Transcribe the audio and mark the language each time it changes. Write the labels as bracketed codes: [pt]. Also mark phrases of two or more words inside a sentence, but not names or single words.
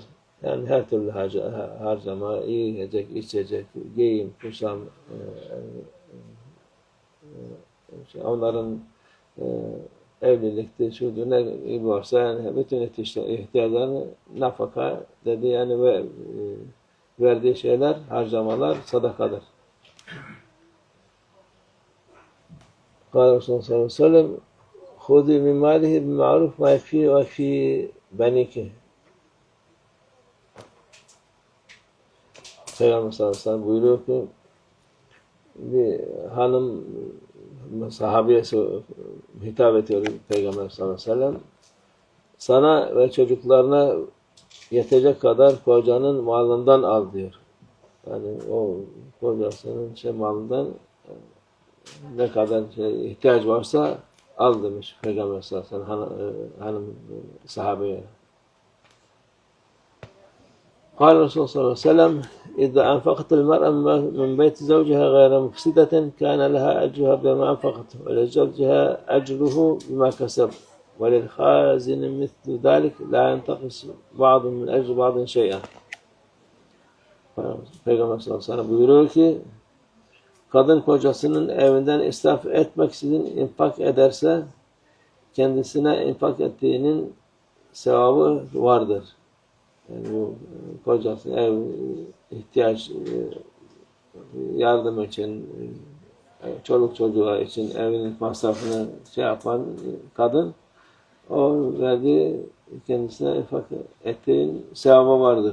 [tr] Yani her türlü harcama, yiyecek, içecek, giyim, kuşam, onların evlilikte, şudur, ne varsa yani bütün ihtiyaçlarını nafaka dedi yani verdiği şeyler, harcamalar sadakadır. [ar] قال رسول الله صلى الله عليه وسلم خُذِي مِنْ مَالِهِ بِمَعْرُوفٍ وَيَكْفِي بَنِيكِ. [tr] Peygamber [ar] صلى الله عليه وسلم [tr] buyuruyor ki bir hanım sahabeye hitap ediyor Peygamber [ar] صلى الله عليه وسلم. [tr] Sana ve çocuklarına yetecek kadar kocanın malından al diyor. Yani o kocasının malından ne kadar ihtiyaç varsa al demiş Peygamber [ar] صلى الله عليه وسلم [tr] hanım sahabeye. [ar] قال الرسول صلى الله عليه وسلم إذا أنفقت المرأة من بيت زوجها غير مفسدة كان لها أجرها بما أنفقت ولزوجها أجره بما كسب وللخازن مثل ذلك لا ينتقص بعض من أجر بعض شيئا. [tr] Peygamber [ar] صلى الله عليه وسلم [tr] buyuruyor ki kadın kocasının evinden israf etmeksizin infak ederse kendisine infak ettiğinin sevabı vardır. Yani bu kocası ihtiyaç yardım için, çoluk çocuğa için evinin masrafını yapan kadın o verdiği kendisine infak ettiğin sevabı vardır.